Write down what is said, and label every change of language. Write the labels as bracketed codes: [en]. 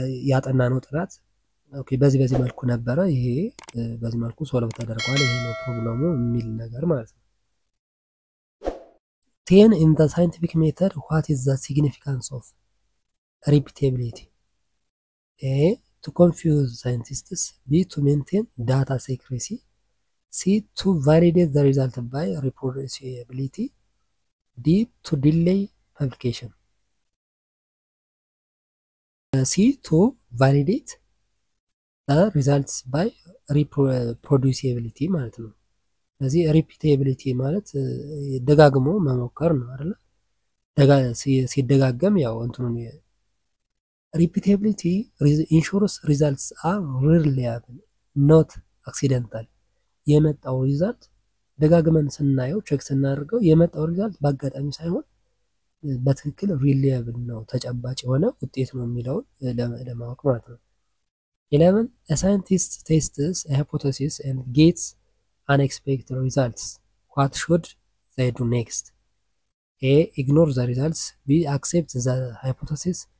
[am] ያጠናነው ጥናት ኦኬ በዚህ መልኩ ነበረ፣ ይሄ በዚህ መልኩ ሶልቭ ተደርጓል፣ ይሄ ነው ፕሮብለሙ የሚል ነገር ማለት ነው። [en] 10 in the scientific method, what is the significance of repeatability? A, to confuse scientists. B, to maintain data secrecy. C, to validate the result by reproducibility. D, to delay publication. C, to validate the results by reproducibility [am] ማለት ነው። ስለዚህ ሪፒቴቢሊቲ ማለት ደጋግሞ መሞከር ነው አይደል? ሲደጋገም ያው እንትኑን [en] ሪፒቴቢሊቲ ኢንሹርስ ሪዛልትስ አር ሪላያብል ኖት አክሲደንታል። [am] የመጣው ሪዛልት ደጋግመን ስናየው ቼክ ስናደርገው የመጣው ሪዛልት በአጋጣሚ ሳይሆን በትክክል ሪላያብል ነው፣ ተጨባጭ የሆነ ውጤት ነው የሚለውን ለማወቅ ማለት ነው። [en] 11 a scientist tests a hypothesis and gets unexpected results. What should they do next? A, ignore the results. B, accept the hypothesis.